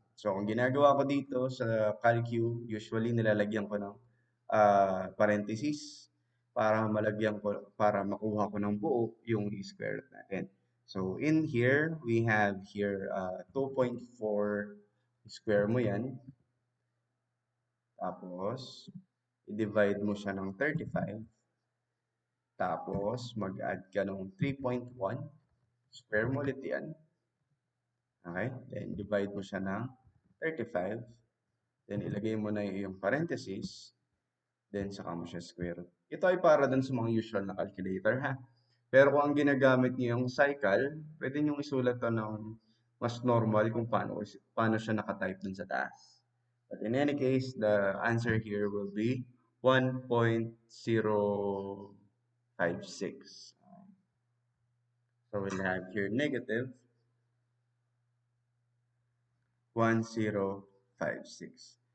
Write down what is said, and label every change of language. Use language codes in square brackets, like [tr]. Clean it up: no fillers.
[tl] So, ang ginagawa ko dito sa calcu, usually nilalagyan ko ng parenthesis para makuha ko ng buo yung square root natin. [en] So, in here, we have here 2.4 [tl] square mo yan. Tapos, i-divide mo siya ng 35, tapos mag-add ka ng 3.1, square mo ulit yan, okay? Then divide mo siya ng 35, then ilagay mo na yung parenthesis, then saka mo siya square. Ito ay para dun sa mga usual na calculator ha. Pero kung ang ginagamit niyo yung cycle, pwede niyong isulat to ng mas normal kung paano siya nakatype dun sa taas. [en] But in any case, the answer here will be 1.056. So we'll have here negative 1056.